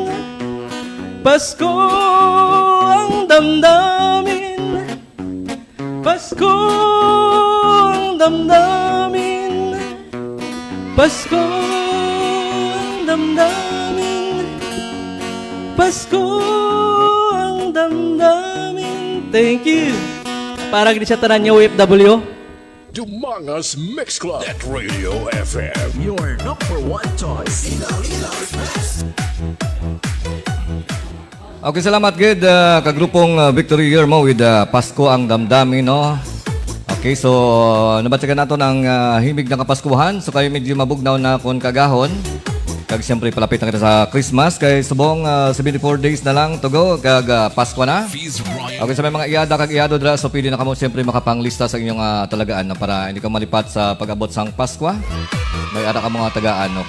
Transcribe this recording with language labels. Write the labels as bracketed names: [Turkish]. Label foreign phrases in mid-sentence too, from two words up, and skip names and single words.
[Filipino] Pasko ang damdamin. Pasko ang damdamin. Pasko ang damdamin. Pasko ang damdamin. [English] Thank you. [Hiligaynon] Para gini sa tanan niyo OFW. Dumangas Mix Club at Radio FM. [English] Your number one choice. [Hiligaynon] Okay, salamat gid kagrupong Victory Guillermo with Pasko ang damdamin, no? [Filipino] Okay, so [Hiligaynon] nabatsagan nato [Filipino] ng himig ng Kapaskuhan. [Hiligaynon] So kayo medyo mabugnaw na kon kagahon. Kag siyempre palapit na kita sa Christmas kay subong 74 days na lang [English] to go [Hiligaynon] kag Pasko na. Okay, sa may mga iyada kag iyado dra so pwede na kamo siyempre makapanglista sa inyong talagaan na para hindi ka malipat sa pag-abot sang Pasko. May ara ka mga tagaan no.